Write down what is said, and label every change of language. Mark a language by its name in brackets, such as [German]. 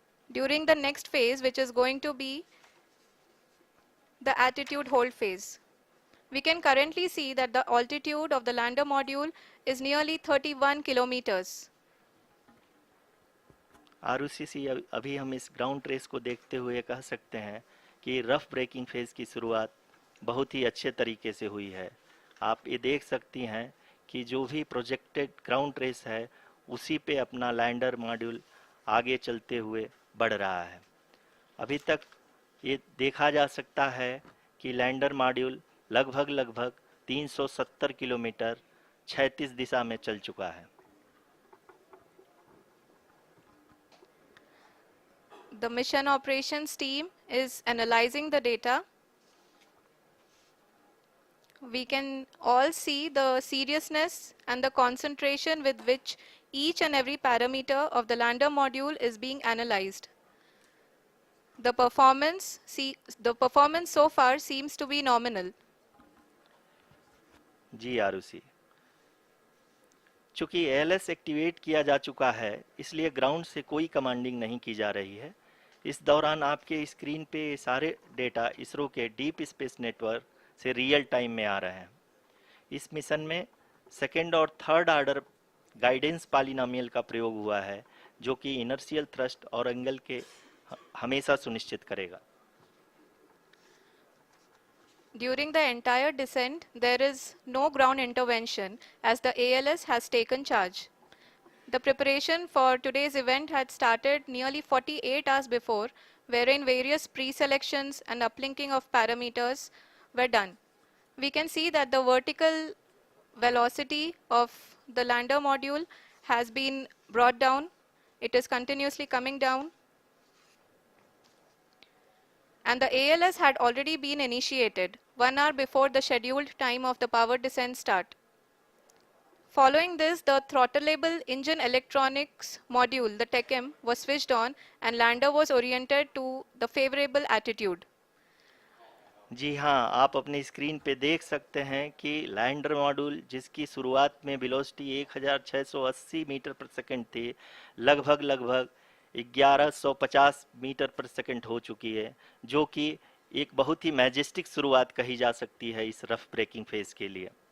[English] During the next phase, which is going to be the attitude hold phase. We can currently see that the altitude of the lander module is nearly 31 kilometers. [Hindi] Arushi, अभी हम इस ground trace को देखते हुए कह सकते हैं कि रफ ब्रेकिंग फेज की शुरुआत बहुत ही अच्छे तरीके से हुई है। आप ये देख सकती हैं कि जो भी प्रोजेक्टेड ग्राउंड रेस है उसी पे अपना लैंडर मॉड्यूल आगे चलते हुए बढ़ रहा है। अभी तक ये देखा जा सकता है कि लैंडर मॉड्यूल लगभग 370 किलोमीटर क्षैतिज दिशा में चल चुका है। [English] The mission operations team is analyzing the data. We can all see the seriousness and the concentration with which each and every parameter of the lander module is being analyzed. The performance so far seems to be nominal. [Hindi] जी आरुषि, चूंकि ALS activate किया जा चुका है इसलिए ground से कोई commanding नहीं की जा रही है। इस दौरान आपके स्क्रीन पे ये सारे डेटा इसरो के डीप स्पेस नेटवर्क से रियल टाइम में आ रहे हैं। इस मिशन में सेकेंड और थर्ड ऑर्डर गाइडेंस पॉलिनोमियल का प्रयोग हुआ है जो कि इनर्शियल थ्रस्ट और एंगल के हमेशा सुनिश्चित करेगा। [English] During the entire descent, there is no ground intervention as the ALS has taken charge. The preparation for today's event had started nearly 48 hours before, wherein various pre-selections and uplinking of parameters were done. We can see that the vertical velocity of the lander module has been brought down. It is continuously coming down. And the ALS had already been initiated 1 hour before the scheduled time of the power descent start. Following this, the throttleable engine electronics module, the TECM, was switched on and lander was oriented to the favorable attitude. [Hindi] जी हाँ, आप अपने screen पे देख सकते हैं कि lander module जिसकी शुरुआत में वेलोसिटी 1680 मीटर पर सेकंड थी, लगभग 1150 मीटर पर सेकंड हो चुकी है, जो कि एक बहुत ही मैजेस्टिक शुरुआत कही जा सकती है इस रफ ब्रेकिंग फेज के लिए।